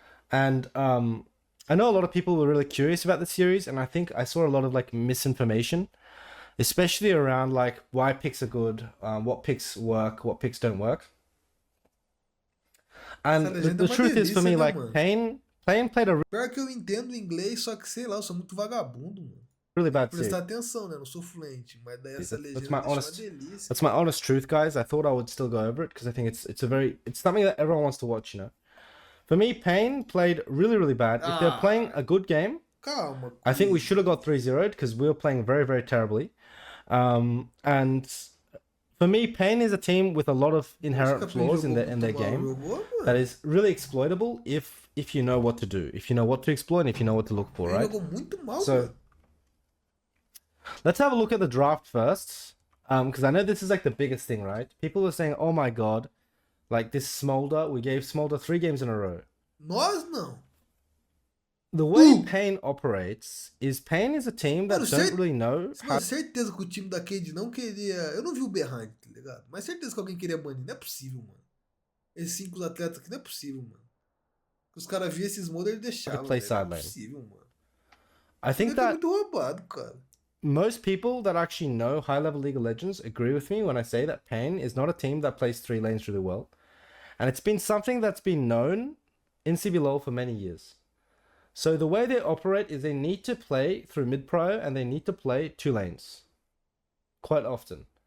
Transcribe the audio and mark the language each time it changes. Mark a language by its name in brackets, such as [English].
[English] And I know a lot of people were really curious about the series, and I think I saw a lot of like misinformation, especially around like why picks are good, what picks work, what picks don't work. And the truth is for me, like Pain played a [Portuguese] Pior que eu entendo inglês, só que sei lá, eu sou muito vagabundo, mano. [English] really bad series. [Portuguese] Prestar atenção, né? Eu não sou fluente, mas daí essa legenda [English] That's my [Portuguese] deixa [English] honest, [Portuguese] uma delícia. [English] that's my honest truth, guys. I thought I would still go over it because I think it's something that everyone wants to watch, you know. For me, Pain played really bad. If they're playing a good game, [Portuguese] Calma. [English] I think we should have got 3-0'd because we were playing very terribly. And for me, Pain is a team with a lot of inherent flaws in their game that is really exploitable if you know what to do, if you know what to exploit, and if you know what to look for, right? So let's have a look at the draft first, because I know this is like the biggest thing, right? People are saying, "Oh my god, like this Smolder, we gave Smolder 3 games in a row." [Portuguese] Nós não. [English] The way Pain operates is Pain is a team that don't really know how... [Portuguese] certeza que o time da Cade não queria... Eu não vi o behind, tá ligado? Mas certeza que alguém queria banir. Não é possível, mano. Esses 5 atletas aqui não é possível, mano. Os caras viam esses Smolder e deixavam. Não é possível, mano. [English] I think that... [Portuguese] É muito roubado, cara. [English] Most people that actually know high-level League of Legends agree with me when I say that Pain is not a team that plays 3 lanes really well. And it's been something that's been known in Cblol for many years. So the way they operate is they need to play through mid-pro and they need to play 2 lanes quite often.